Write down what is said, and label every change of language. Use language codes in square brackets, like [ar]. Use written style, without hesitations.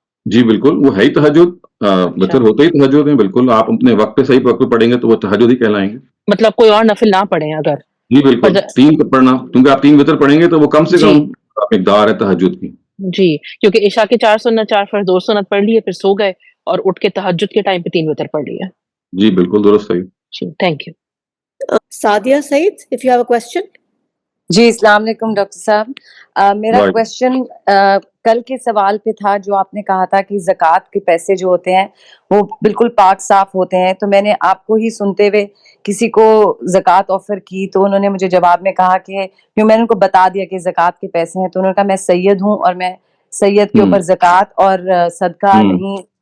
[hi] जी बिल्कुल, वो है ही तहज्जुद। वितर होते ही तहज्जुद है। बिल्कुल, आप अपने वक्त पे सही वक्त पे पढ़ेंगे तो वो तहज्जुद ही कहलाएंगे। मतलब कोई और नफिल ना पढ़ें अगर? जी बिल्कुल, 3 पढ़ना, क्योंकि आप 3 वितर पढ़ेंगे तो वो कम से कम मिकदार है तहज्जुद की। जी, क्योंकि इशा के 4 सुन्नत, 4 फर्ज, 2 सुन्नत पढ़ लिए, फिर सो गए और उठ के तहज्जुद के टाइम पे 3 वितर पढ़ लिया। जी बिल्कुल, दुरुस्त सही। जी, thank you. [en] Sadia Syed, if you have a question. [hi] जी, अस्सलाम वालेकुम डॉक्टर साहब। मेरा क्वेश्चन कल के सवाल पे था, जो आपने कहा था कि ज़कात के पैसे जो होते हैं वो बिल्कुल पाक साफ होते हैं। तो मैंने आपको ही सुनते हुए किसी को ज़कात ऑफर की, तो उन्होंने मुझे जवाब में कहा कि क्यों, मैंने उनको बता दिया कि ज़कात के पैसे हैं, तो उन्होंने कहा मैं सैयद हूँ और मैं सैयद के ऊपर ज़कात और सदका नहीं।